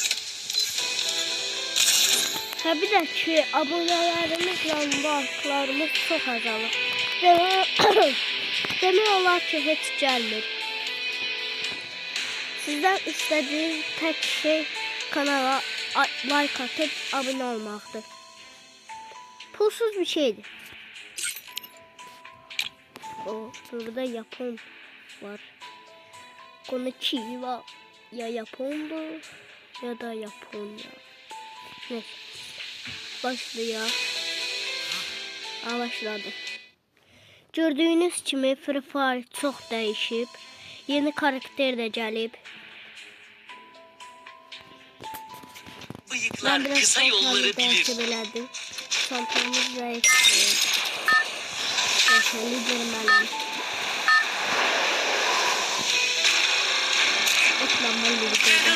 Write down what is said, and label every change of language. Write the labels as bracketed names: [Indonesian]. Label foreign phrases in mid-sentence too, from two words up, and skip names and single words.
[Azerbaijani] Bir də ki, abunələrimizlə vaxtlarımız çox azalır. Demək olar ki, heç gəlmir. Sizdən istədiyim tək şey [Turkish] kanala like atıp abone olmaktır. [Azerbaijani] Pulsuz bir şeydir. Burada Japon var. Konuki var. Ya Japondur ya da Japonya. [Turkish] Neyse. Başlıyor. [Azerbaijani] Başladı. Gördüğünüz kimi Free Fire çox dəyişib. Yeni karakter de gəlib. [Turkish] Bıyıklar kısa yolları bilir. Çantamız zayıf. Liderim ben. Otlanmalı liderim.